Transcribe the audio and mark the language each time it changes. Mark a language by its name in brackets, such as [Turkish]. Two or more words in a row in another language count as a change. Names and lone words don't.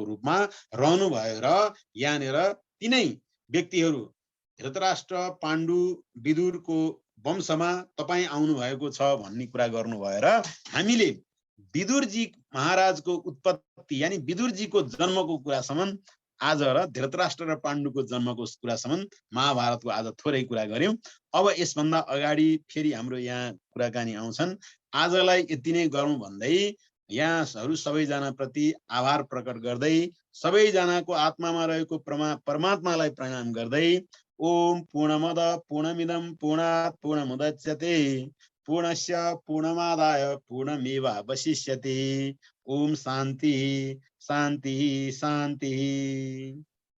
[Nepali] रूपमा रहनु भयो र यहाँनिर तिनै व्यक्तिहरू धृतराष्ट्र पाण्डु विदुरको वंशमा तपाईँ आउनु भएको छ भन्ने कुरा गर्नु भएर हामीले विदुरजी महाराजको उत्पत्ति यानी विदुरजीको जन्मको कुरासम्म आज र धृतराष्ट्र र पाण्डुको जन्मको कुरासम्म महाभारतको आज थोरै कुरा गर्यौं। अब यसभन्दा अगाडि फेरि हाम्रो यहाँ कुराकानी आउँछन्। आजलाई यति नै गरौँ भन्दै यहाँहरू सबैजना प्रति आभार प्रकट गर्दै सबैजनाको आत्मामा रहेको परमात्मालाई प्रणाम गर्दै [Sanskrit] ओम पूर्णमद पूर्णमिदं पूर्णात् पूर्णमुदच्यते पूर्णस्य पूर्णमादाय पूर्णमेवावशिष्यते। ओम शान्ति शान्ति शान्ति।